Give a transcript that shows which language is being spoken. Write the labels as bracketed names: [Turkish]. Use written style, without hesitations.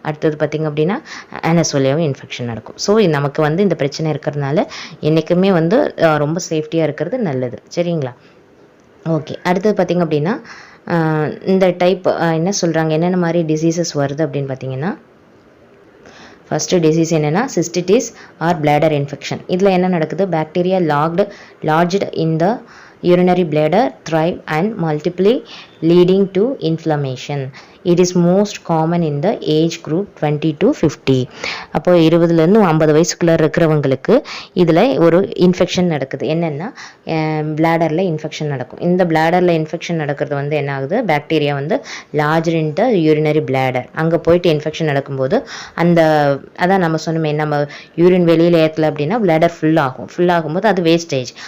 [Tamil] அடுத்தது பார்த்திங்க அப்படின்னா ஆனஸ் வழியாகவும் இன்ஃபெக்ஷன் நடக்கும். ஸோ நமக்கு வந்து இந்த பிரச்சனை இருக்கிறதுனால என்றைக்குமே வந்து ரொம்ப சேஃப்டியாக இருக்கிறது நல்லது சரிங்களா. ஓகே, அடுத்தது பார்த்திங்க அப்படின்னா இந்த டைப் என்ன சொல்கிறாங்க, என்னென்ன மாதிரி டிசீசஸ் வருது அப்படின்னு பார்த்தீங்கன்னா ஃபஸ்ட்டு டிசீஸ் என்னென்னா சிஸ்டிட்டிஸ் ஆர் பிளாடர் இன்ஃபெக்ஷன். இதில் என்ன நடக்குது, [English] Bacteria lodged in the urinary bladder thrive and multiply leading to inflammation. It is most common in the age group 20 to 50. [Tamil] அப்போ 20லேருந்து 50 வயசுக்குள்ளே இருக்கிறவங்களுக்கு இதில் ஒரு இன்ஃபெக்ஷன் நடக்குது. என்னென்னா பிளாடரில் இன்ஃபெக்ஷன் நடக்கும். இந்த பிளாடரில் இன்ஃபெக்ஷன் நடக்கிறது வந்து என்ன ஆகுது, பாக்டீரியா வந்து [English] larger in the urinary bladder [Tamil] அங்கே போயிட்டு இன்ஃபெக்ஷன் நடக்கும்போது அந்த அதான் நம்ம சொன்னோமே, நம்ம யூரின் வெளியில் ஏற்றல அப்படின்னா பிளாடர் ஃபுல் ஆகும்போது அது வேஸ்டேஜ்.